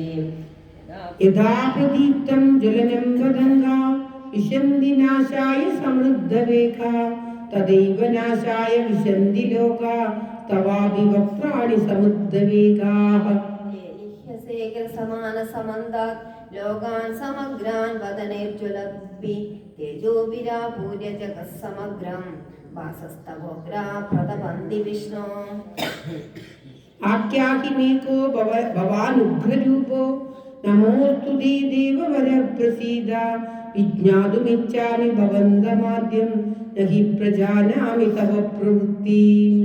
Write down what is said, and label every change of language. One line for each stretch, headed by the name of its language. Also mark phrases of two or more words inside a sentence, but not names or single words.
Sanskrit: യഥാ പ്രദീപ്തം ജ്വലനം വദംഗാ വിശന്തി നാശായ സമൃദ്ധവേഗാ തദൈവ നാശായ വിശന്തി ലോകാ തവാപി വക്രാണി സമുദ്രവേഗാഃ. സമാനസമന്താത് ലോകാൻ സമഗ്രാൻ വദനൈർജ്വലദ്ഭി തേജോഭിരാപൂര്യ ജഗത്സമഗ്രം वासस्तवोग्रा प्रतपन्ति विष्णो आख्याहि मे को भवानुग्ररूपो नमोऽस्तु ते देववर प्रसीद विज्ञातुमिच्छामि भवन्तमाद्यं न हि प्रजानामि तव प्रवृत्तिम्।